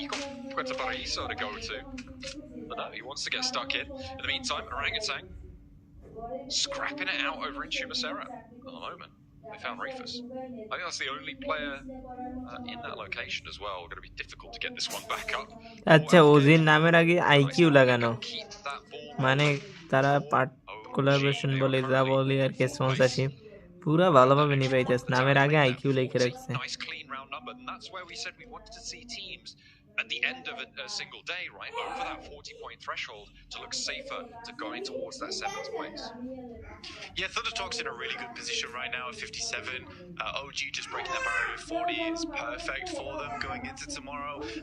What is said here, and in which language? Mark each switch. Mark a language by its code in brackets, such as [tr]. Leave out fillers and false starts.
[en] You've got Puerto Paraíso to go to. But no, he wants to get stuck in. In the meantime, Orangutan scrapping it out over in Chumacera at the moment. They found Reefus. I think that's the only player in that location as well. Going to be difficult to get this one back up. [bn] আচ্ছা ওজির নামের আগে IQ লাগানো মানে তারা part collaboration বলে যা বলি আর কি স্পন্সরশিপ পুরা ভালোভাবে নিভাইতেছে নামের আগে আইকিউ লিখে রাখছে [en] Nice clean round number, and that's where we said we wanted to see teams at the end of a single day, right, over that 40-point threshold to look safer to going towards that 7th place. Yeah, Thunder Talk's in a really good position right now at 57. OG just breaking that barrier at 40 is perfect for them going into tomorrow.